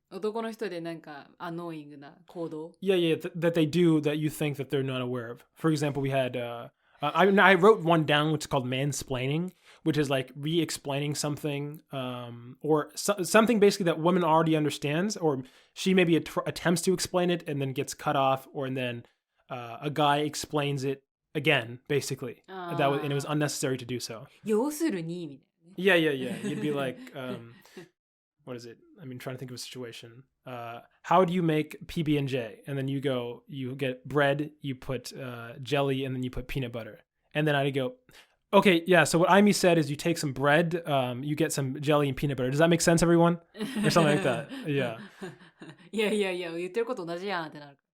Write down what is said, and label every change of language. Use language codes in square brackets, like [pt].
[ja] 男の人でなんかアノーイングな行動 [en] Yeah, that they do that you think that they're not aware of. For example, we had I wrote one down which is called mansplaining, which is like re-explaining something or something basically that woman already understands, or she maybe attempts to explain it and then gets cut off, or and then a guy explains it again, basically. And it was unnecessary to do so. [ja] 要するにみた [en] Yeah. [ja] いなね。 [en] You'd be like, what is it? I mean, trying to think of a situation. How do you make PB&J? And then you get bread, you put jelly, and then you put peanut butter. And then I'd go, okay, yeah, so what Aimi said is you take some bread, you get some jelly and peanut butter. Does that make sense, everyone? Or something like that. Yeah. [ja] いや、言ってること同じやんってなる。